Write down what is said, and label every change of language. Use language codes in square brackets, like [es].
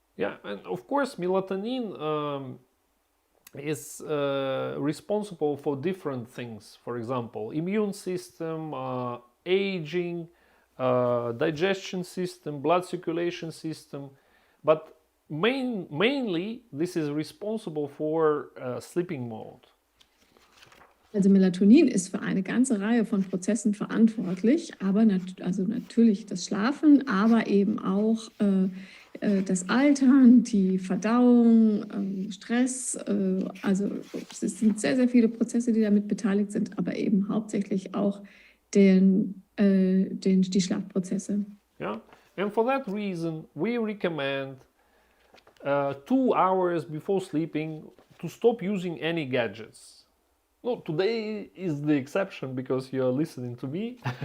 [en] Yeah, and of course, melatonin is responsible for different things. For example, immune system, aging, digestion system, blood circulation system. But mainly, this is responsible for sleeping mode. [de] Also Melatonin ist für eine ganze Reihe von Prozessen verantwortlich, aber also natürlich das Schlafen, aber eben auch das Altern, die Verdauung, Stress. Also es sind sehr, sehr viele Prozesse, die damit beteiligt sind, aber eben hauptsächlich auch die Schlafprozesse. [en] Yeah, and for that reason, we recommend 2 hours before sleeping to stop using any gadgets. No, today is the exception because you're listening to me.